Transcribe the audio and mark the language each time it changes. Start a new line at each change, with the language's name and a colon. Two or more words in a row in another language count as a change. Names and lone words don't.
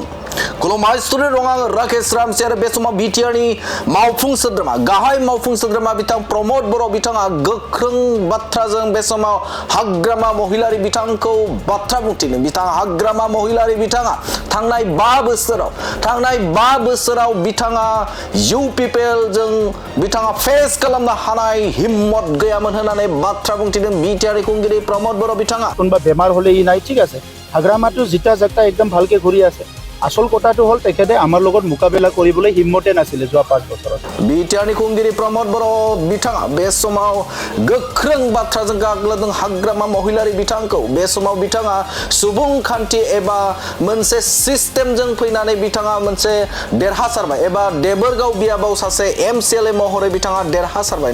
Bodo: खुलुमबाय स्टुडिअ दं आं राकेश रामसि आरो बे समाव बिटिआरनि मावफुं सोद्रोमा गाहाय मावफुं सोद्रोमा बिथां प्रमद बर' बिथाङा गोख्रों बाथ्राजों बे समाव हाग्रामा महिलारि बिथांखौ बाथ्रा बुंथिनो बिथां हाग्रामा महिलारि बिथाङा थांनाय 5 बोसोराव बिथाङा
English: you people
Bodo: जों बिथाङा फेस खालामनो हानाय हिम्मत गैयामोन होननानै बाथ्रा बुंथिदों बिटिआरनि खुंगिरि प्रमद बर' बिथाङा।
Assamese: কোনবা বেমাৰ হলে ই নাই ঠিক আছে হাগ্ৰামাটো জিতা জাকটা একদম ভালকে ঘূৰি আছে আসল কথাটো হল তেখেতে আমাৰ লগত মোকাবিলা কৰিবলৈ হিম্মতে নাছিলে যোৱা 5 বছৰত।
Bodo: बिटिआरनि खुंगिरि प्रमद बर' बिथाङा बे समाव गोख्रों बाथ्राजों गाग्लोबदों हाग्रामा महिलारि बिथांखौ। बे समाव बिथाङा सुबुंखान्थि एबा मोनसे सिस्टेमजों फैनानै बिथाङा मोनसे देरहासारबाय एबा देबोरगाव बियाबाव सासे एमसिएलए महरै बिथाङा देरहासारबाय।